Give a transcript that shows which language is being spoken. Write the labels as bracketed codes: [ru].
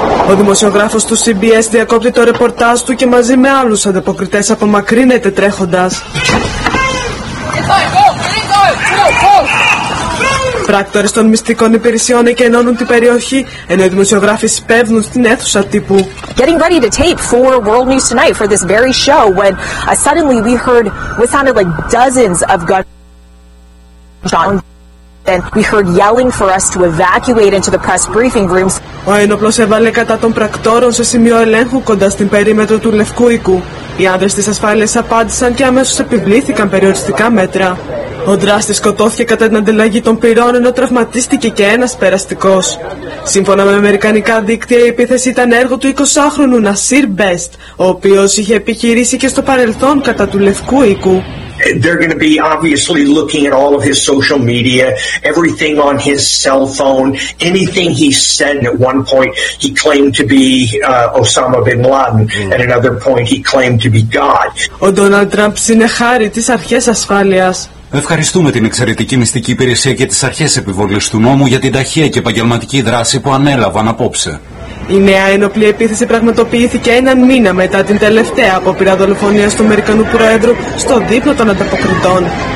[el] Ο δημοσιογράφος του CBS διακόπτει το ρεπορτάζ του και μαζί με άλλους ανταποκριτές απομακρύνεται τρέχοντας. Πράκτορες των μυστικών υπηρεσιών εκενώνουν την περιοχή, ενώ οι δημοσιογράφοι σπέβδουν στην αίθουσα τύπου. [en] Getting ready to tape for World News Tonight for this very show when suddenly we heard what sounded like dozens of gunshots and we heard yelling for us to evacuate into the press briefing rooms. [el] Ο ένοπλος έβαλε κατά των πρακτόρων σε σημείο ελέγχου κοντά στην περίμετρο του Λευκού Οίκου. Οι άνδρες της ασφάλειας απάντησαν και αμέσως επιβλήθηκαν περιοριστικά μέτρα. Ο δράστης σκοτώθηκε κατά την ανταλλαγή των πυρών, ενώ τραυματίστηκε και ένας περαστικός. Σύμφωνα με αμερικανικά δίκτυα, η επίθεση ήταν έργο του 20χρονου Νασίρ Μπεστ, ο οποίος είχε επιχειρήσει και στο παρελθόν κατά του Λευκού Οίκου. [en] They're going to be obviously looking at all of his social media, everything on his cell phone, anything he said. At one point, he claimed to be Osama bin Laden. At another point, he claimed to be God. [el] Ο Ντόναλντ Τραμπ είναι χάρη της αρχής ασφάλειας. Ευχαριστούμε την εξαιρετική μυστική υπηρεσία και τις αρχές επιβολής του νόμου για την ταχεία και επαγγελματική δράση που ανέλαβαν απόψε. Η νέα ένοπλη επίθεση πραγματοποιήθηκε έναν μήνα μετά την τελευταία απόπειρα δολοφονίας του Αμερικανού Προέδρου στο δείπνο των ανταποκριτών.